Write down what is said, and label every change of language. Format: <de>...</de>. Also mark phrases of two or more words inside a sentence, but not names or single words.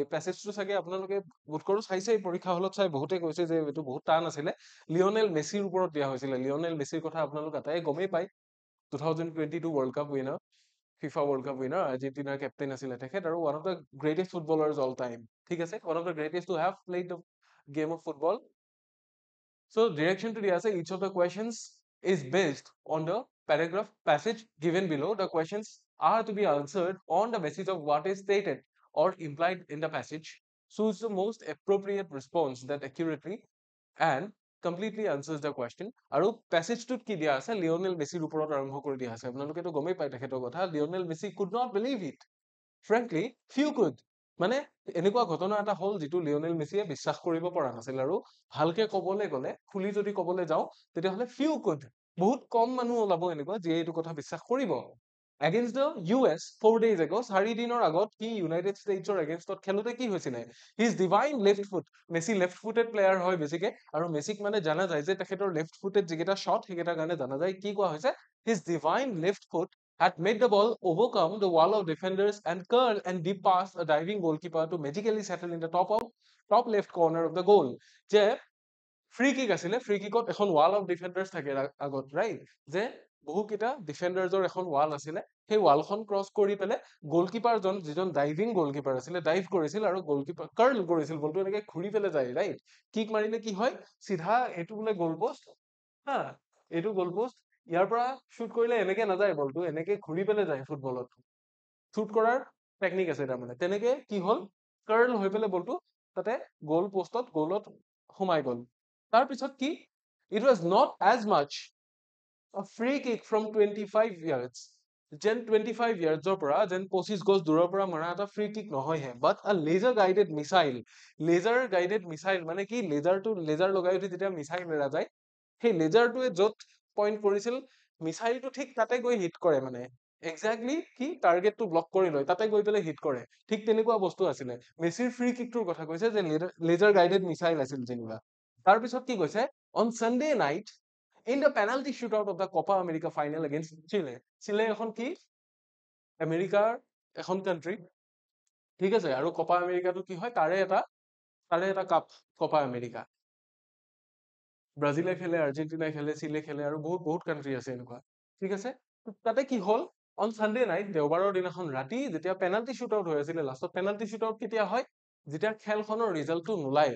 <as>পেছেজটো চাগে আপোনালোকে বোধ কৰো চাইছে পৰীক্ষা হলত চাই বহুতে কৈছে যে এইটো বহুত টান আছিলে লিঅনেল মেছিৰ ওপৰত দিয়া হৈছিলে লিঅনেল মেছিৰ কথা আপোনালোক আটাই গমেই পায় 2022</as> <en>World Cup winner</en> <as>ফিফা</as> <en>World Cup winner</en> <as>আৰ্জেণ্টিনাৰ কেপ্টেইন আছিলে তেখেত আৰু</as> <en>one of the greatest footballers all time</en> <as>ঠিক আছে</as> <en>one of the greatest to have played the game of football So direction to the answer, each of the questions is based on the paragraph passage given below. The questions are to be answered on the basis of what is stated or implied in the passage. Choose the most appropriate response that accurately and completely answers the question.</en> <as>আৰু পেছেজটোত কি দিয়া আছে লিঅনেল মেছিৰ ওপৰত আৰম্ভ কৰি দিয়া আছে আপোনালোকেতো গমেই পায় তেখেতৰ কথা লিঅনেল মেছি</as> <en>could not believe it frankly few could</en> <as>মানে এনেকুৱা ঘটনা এটা হ'ল যিটো লিঅনেল মেছিয়ে বিশ্বাস কৰিব পৰা নাছিল আৰু ভালকে ক'বলৈ গ'লে খুলি যদি ক'বলৈ যাওঁ তেতিয়াহ'লে</as> <en>few could</en> <as>বহুত কম মানুহ ওলাব এনেকুৱা যিয়ে এইটো কথা বিশ্বাস কৰিব</as> <en>against the</en> <as>US 4 days ago 4 দিনৰ আগত কি ইউনাইটেড ষ্টেটছৰ এগেইনষ্টত খেলোতে কি হৈছিলে</as> <en>his divine left</en> <as>ফুট মেছি</as> <en>left footed player</en> <as>হয় বেছিকে আৰু মেছিক মানে জানা যায় যে তেখেতৰ</as> <en>left footed</en> <as>যিকেইটা শ্বট সেইকেইটাৰ কাৰণে জানা যায় কি কোৱা হৈছে</as> <en>his divine left foot had made the ball overcome the wall of defenders and curl and deep past a diving goalkeeper to magically settle in the top left corner of the goal</en> <as>যে</as> <en>free kick</en> <as>আছিলে ফ্ৰী কিকত এখন</as> <en>wall of defenders</en> <as>থাকে আগত ৰাইট যে বহুকেইটা ডিফেন্ডাৰ্ছৰ এখন ৱাল আছিলে সেই ৱালখন ক্ৰছ কৰি পেলাই গলকিপাৰজন যিজন</as> <en>diving goalkeeper</en> <as>আছিলে ডাইভ কৰিছিল আৰু গলকিপাৰ কাৰ্ল কৰিছিল বলটো এনেকে ঘূৰি পেলাই যায়</as> <en>right kick</en> <as>মাৰিলে কি হয় চিধা এইটো বোলে</as> <en>goal post</en> <as>হা এইটো</as> <en>goal post</en> <as>ইয়াৰ পৰা শ্বুট কৰিলে এনেকে নাযায় বলটো এনেকে ঘূৰি পেলাই যায় ফুটবলত শ্বুট কৰাৰ টেকনিক আছে তাৰমানে তেনেকে কি হ'ল কাৰ্ল হৈ পেলাই বলটো তাতে গল পোষ্টত গলত সোমাই গ'ল তাৰপিছত কি</as> <en>it was not as much a free kick from 25 yards</en> <as>যেন 25 ইয়াৰ্ডছৰ পৰা যেন 25 গজ দূৰৰ পৰা মৰা এটা</as> <en>free kick</en> <as>নহয়হে</as> <en>but a laser guided</en> <as>মিছাইল মানে কি লেজাৰ লগাই উঠি যেতিয়া মিছাইল মেৰা যায় সেই লেজাৰটোৱে য'ত পইণ্ট কৰিছিল মিছাইলটো ঠিক তাতে গৈ হিট কৰে মানে এক্সাক্টলি কি টাৰ্গেটটো ব্লক কৰি লয় তাতে গৈ পেলাই হিট কৰে ঠিক তেনেকুৱা বস্তু আছিলে মেছিৰ ফ্ৰী কিকটোৰ কথা কৈছে যে</as> <en>laser guided missile</en> <as>আছিল যেনিবা তাৰপিছত কি কৈছে</as> <en>on Sunday night in the penalty shootout of the Copa America final against Chile.</en> <as>Chile এখন কি আমেৰিকাৰ এখন কান্ট্ৰি ঠিক আছে আৰু কপা আমেৰিকাটো কি হয় তাৰে এটা কাপ কপা আমেৰিকা ব্ৰাজিলে খেলে আৰ্জেণ্টিনাই খেলে চিলে খেলে আৰু বহুত কান্ট্ৰি আছে এনেকুৱা ঠিক আছে তাতে কি হ'ল</as> <en>on Sunday night</en> <as>দেওবাৰৰ দিনাখন ৰাতি যেতিয়া</as> <en>penalty shoot out</en> <as>হৈ আছিলে লাষ্টত</as> <en>penalty shoot out</en> <as>কেতিয়া হয় যেতিয়া খেলখনৰ ৰিজাল্টটো নোলায়</as>